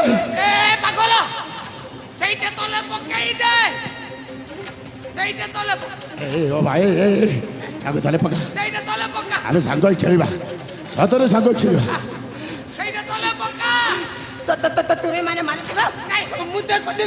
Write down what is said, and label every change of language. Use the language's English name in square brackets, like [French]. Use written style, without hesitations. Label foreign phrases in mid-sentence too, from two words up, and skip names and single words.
[Odia] ଏ ପାଗଳ ସେଇଟା ତଳେ ପକେଇ ଦେ ସେଇଟା ତଳେ ଏ ଓ ଭାଇ ଏ ଆଗୋ ତଳେ ପକା ସେଇଟା ତଳେ ପକା ଆମେ ସାଙ୍ଗ ହେଇ ଖେଳିବା ସତରେ ସାଙ୍ଗ ହେଇ ଖେଳିବା ସେଇଟା ତଳେ ପକା ତ ତୁମେ ମାନେ ମାରିଥିବ ମୁଁ ଦେଖ ଦେବି